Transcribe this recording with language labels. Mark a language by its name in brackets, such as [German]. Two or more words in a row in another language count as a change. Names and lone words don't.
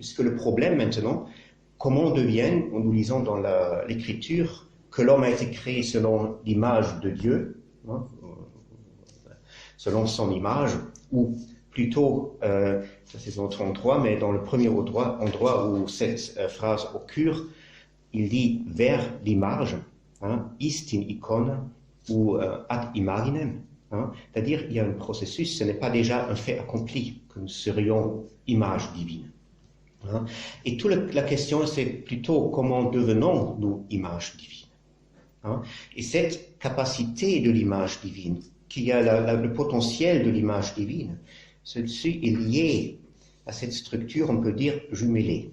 [French] Puisque le problème maintenant, comment on devient, en nous lisant dans l'Écriture, que l'homme a été créé selon l'image de Dieu, hein, selon son image, ou plutôt, ça c'est dans notre endroit, mais dans le premier endroit où cette phrase occure, il dit vers l'image, hein, ist in icon ou [Latin] ad imaginem, [French] hein, c'est-à-dire il y a un processus, ce n'est pas déjà un fait accompli que nous serions image divine. Hein. Et toute la question c'est plutôt comment devenons-nous image divine. Hein. Et cette capacité de l'image divine, qui a le potentiel de l'image divine, ceci est lié à cette structure, on peut dire, jumelée.